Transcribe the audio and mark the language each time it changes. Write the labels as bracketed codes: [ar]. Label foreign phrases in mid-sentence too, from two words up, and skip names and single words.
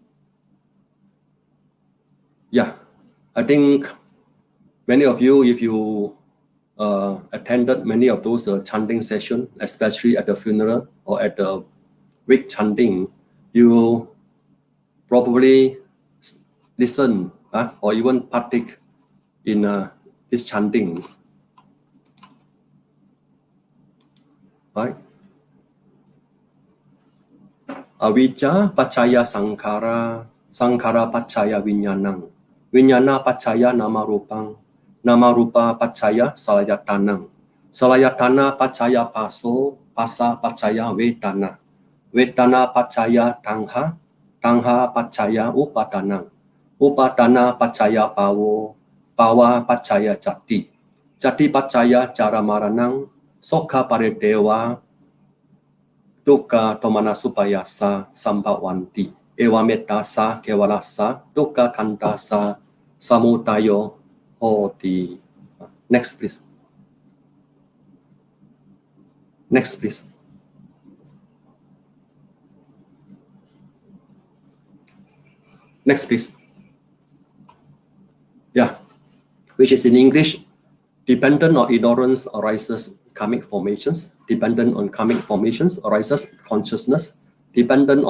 [en] Yeah, I think many of you, if you attended many of those chanting sessions, especially at the funeral or at the wake chanting, you probably listen or even partake in this chanting. Right? [pi] Avijja paccaya sankhara, sankhara paccaya vinyanang, vinyana paccaya nama rupang, nama rupa paccaya salayatanang, salayatana paccaya paso, pasa paccaya vedana, vedana paccaya tangha, tangha paccaya upadanang, upadana paccaya pawo, pawa paccaya jati, jati paccaya jara maranang, sokha paridewa, dukkha tomana supayasa sambhavanti, ewa metasa kevalasa, dukkha kantasa samutayo hoti. [en] Next, please. Next, please. Next, please. Yeah, which is in English, dependent on ignorance arises karmic formations, dependent on karmic formations arises consciousness, dependent